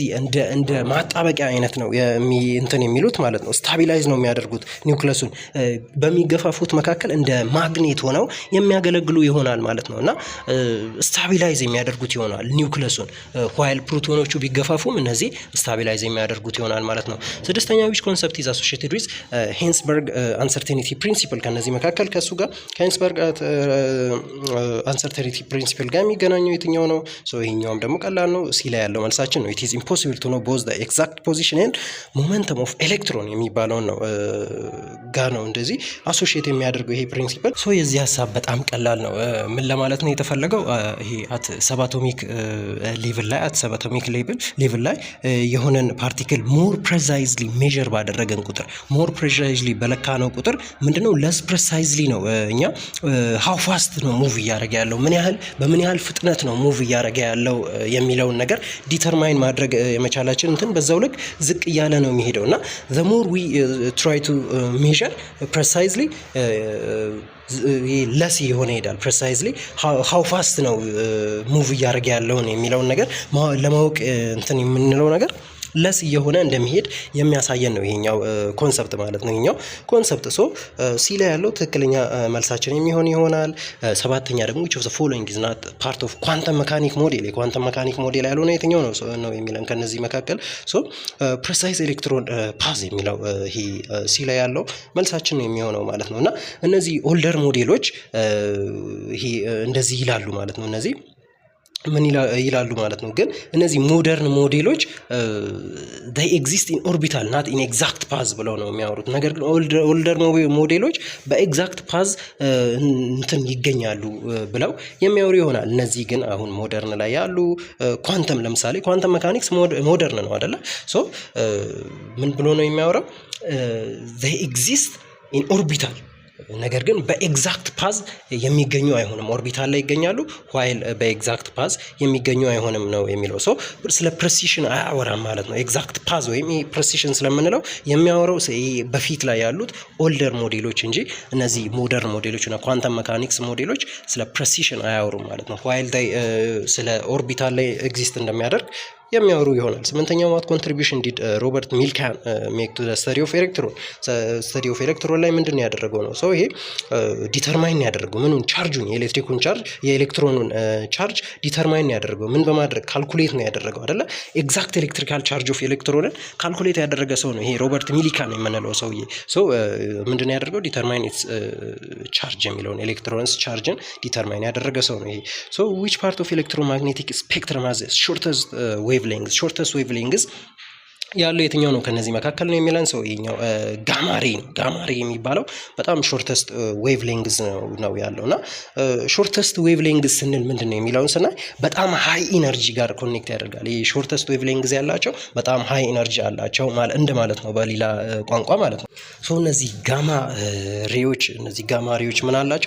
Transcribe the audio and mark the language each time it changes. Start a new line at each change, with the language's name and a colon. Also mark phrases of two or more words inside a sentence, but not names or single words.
Amharic: እንደ ማጣበቂያ አይነት ነው እንትን የሚሉት ማለት ነው ስታቢላይዝ ነው የሚያደርጉት ኒውክለሱን በሚገፋፉት መካከል እንደ ማግኔት ሆነው የሚያገለግሉ ይሆናል ማለት ነው እና ስታቢላይዝ የሚያደርጉት ይሆናል ኒውክለሱን while ፕሮቶኖቹ ቢገፋፉም እነዚህ ስታቢላይዝ የሚያደርጉት ይሆናል ማለት ነው ስድስተኛ which
English: concept is associated with Heisenberg uncertainty principle
Amharic: ከነዚህ መካከል ከሱ ጋር ከሄንስበርግ
English: uncertainty principle
Amharic: ጋር የሚገናኘው የትኛው ነው ሶ ይሄኛውም ደግሞ ቀላል ነው ሲ ላይ ያለው መልሳችን ነው
English: it is impossible to know both the exact position and momentum of electron
Amharic: የሚባለው ነው ጋር ነው እንደዚህ አሶሺየት የሚያደርገው ይሄ ፕሪንሲፕል ሶ የዚህ ሐሳብ በጣም ቀላል ነው ምን ለማለት ነው የተፈለገው ይሄ
English: at subatomic level
Amharic: ላይ የሆነን ፓርቲክል
English: more precisely measure
Amharic: ባደረገን ቁጥር
English: more precisely
Amharic: በለካነው ቁጥር ምንድነው
English: less precisely
Amharic: ነው እኛ
English: how fast
Amharic: ነው ሙቭ እያደረገ ያለው በምን ያህል ፍጥነት ነው ሙቭ እያደረገ ያለው የሚለውን ነገር ዲተርማይን ማድረግ የመቻላችን እንትን በዛው ልክ ዝቅ እያለ ነው የሚሄደው እና
English: the more we try to measure precisely
Amharic: ለስ የሆነ ይሄዳል
English: precisely how fast
Amharic: ነው ሙቭ እያደረገ ያለው የሚለውን ነገር ለማወቅ እንትን የምንለው ነገር ለስ የሆነ እንደሚሄድ የሚያሳየን ነው ይሄኛው ኮንሰፕት ማለት ነው ይሄኛው ኮንሰፕት ሶ ሲ ላይ ያለው ትክክለኛ መልሳችን የሚሆን ይሆናል ሰባተኛ ደግሞ
English: which of the following is not part of quantum mechanic model
Amharic: የኳንተም መካኒክ ሞዴል ያለው ነው የትኛው ነው የሚለን ከነዚህ መካከል ሶ
English: precise electron path
Amharic: የሚለው ይሄ ሲ ላይ ያለው መልሳችን ነው የሚሆነው ማለት ነውና እነዚህ
English: older models
Amharic: ይሄ እንደዚህ ይላሉ ማለት ነው እነዚህ ምን ይላሉ ማለት ነው ግን እነዚህ
English: modern models they exist in orbital not in exact path
Amharic: ብለው ነው የሚያወሩት ነገር ግን
English: older models
Amharic: በኤግዛክት ፓዝ እንትን ይገኛሉ ብለው የሚያወሩ ይሆናል እነዚህ ግን አሁን ሞደርን ላይ ያሉ ኳንተም ለምሳሌ
English: quantum mechanics
Amharic: ሞደርን ነው አይደለ ሶ ምን ብሎ ነው የሚያወራው
English: they exist in orbital
Amharic: ነገር ግን በኤግዛክት ፓዝ የሚገኙ አይሆንም ኦርቢታል ላይ ይገኛሉ while በኤግዛክት ፓዝ የሚገኙ አይሆንም ነው የሚለው ሶ ስለ ፕሬሲሽን አያወራም ማለት ነው
English: exact path
Amharic: ወይም ፕሬሲሽን ስለምንለው የሚያወራው በፊት ላይ ያሉት
English: older models
Amharic: እንጂ እነዚህ
English: modern models
Amharic: እና
English: quantum mechanics models
Amharic: ስለ ፕሬሲሽን አያወሩም ማለት ነው while ስለ ኦርቢታል ላይ ኤግዚስት እንደሚያደርግ የሚያወሩ ይሆናል ስምንተኛው what
English: contribution did Robert Milkan make to the study of electron
Amharic: ላይ ምንድነው ያደረገው ነው ሶ ይሄ ዲተርማይን ያደረገው ምኑን ቻርጁን የኤሌክትሪኩን ቻርጅ የኤሌክትሮኑን ቻርጅ ዲተርማይን ያደረገው ምን በማድረግ ካልኩሌት ነው ያደረገው አይደለ
English: exact electrical charge of electron
Amharic: ካልኩሌት ያደረገ ሰው ነው ይሄ ሮበርት ሚሊካን የምንለው ሰውዬ ሶ ምንድነው ያደረገው
English: determine its charge
Amharic: የሚለውን ኤሌክትሮንስ ቻርጅን ዲተርማይን ያደረገ ሰው ነው ይሄ ሶ
English: which part of electromagnetic spectrum has shortest wavelength
Amharic: ያለው የትኛው ነው ከነዚህ መካከል ነው የሚለን ሰው ይኛው ጋማሬ ነው። ጋማሬ የሚባለው በጣም
English: shortest wave length
Amharic: ነው ያለው እና
English: shortest wave length
Amharic: ስንል ምንድን ነው የሚለውን ስናይ በጣም
English: high energy
Amharic: ጋር ኮኔክት ያደርጋል። ይህ
English: shortest wave length
Amharic: ያላቸው በጣም
English: high energy
Amharic: አላቸው ማለት ነው በሌላ ቋንቋ ማለት ነው። ሶ እነዚህ ጋማ ሬዎች ምን አላቸው?